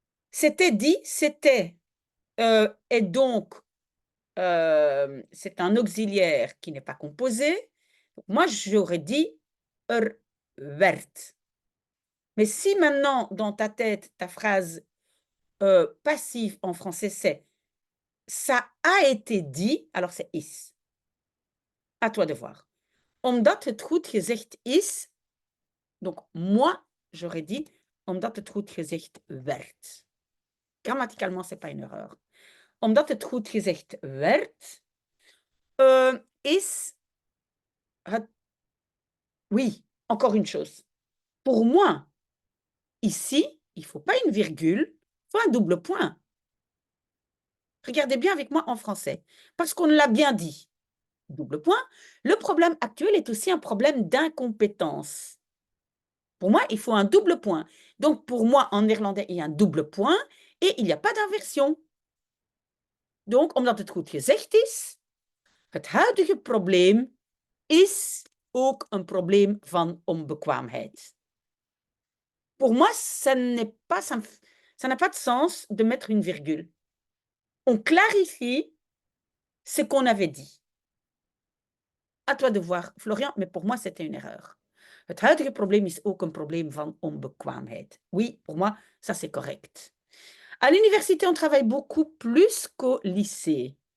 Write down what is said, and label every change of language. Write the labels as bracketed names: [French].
[French] C'était dit, c'était, et donc, c'est un auxiliaire qui n'est pas composé. Moi, j'aurais dit werd. Mais si maintenant, dans ta tête, ta phrase passive en français, c'est ça a été dit, alors c'est is. À toi de voir. [Dutch] Omdat het goed gezegd is, [French] Donc, moi, j'aurais dit, [Dutch] omdat het goed gezegd werd. [French] Grammaticalement, ce n'est pas une erreur. [Dutch] Omdat het goed gezegd werd, is het... [French] Oui, encore une chose. Pour moi, ici, il ne faut pas une virgule, il faut un double point. Regardez bien avec moi en français, parce qu'on l'a bien dit. Double point. Le problème actuel est aussi un problème d'incompétence. Pour moi, il faut un double point. Donc, pour moi, en néerlandais, il y a un double point et il n'y a pas d'inversion. Donc, [Dutch] omdat het goed gezegd is, het huidige probleem is ook een probleem van onbekwaamheid. [French] Pour moi, ça n'a pas de sens de mettre une virgule. On clarifie ce qu'on avait dit. À toi de voir, Florian, mais pour moi, c'était une erreur. [Dutch] Het huidige probleem is ook een probleem van onbekwaamheid. [French] Oui, pour moi, ça c'est correct. À l'université, on travaille beaucoup plus qu'au lycée.